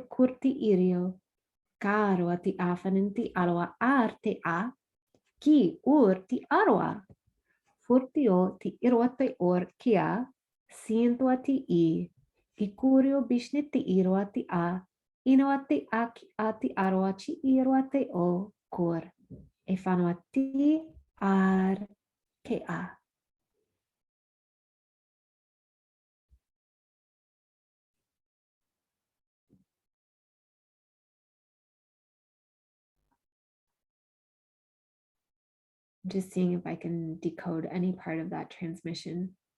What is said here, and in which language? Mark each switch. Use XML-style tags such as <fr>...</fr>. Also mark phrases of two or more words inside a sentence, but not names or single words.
<en>kurti irio caro ati afanenti aloa arte a ki urti aroa furtio ti iroate or kia siento ati I curio bishneti iroati a inoate aki ati aroachi iroate o kor e fano ati ar ke a. Just seeing if I can decode any part of that transmission.</en>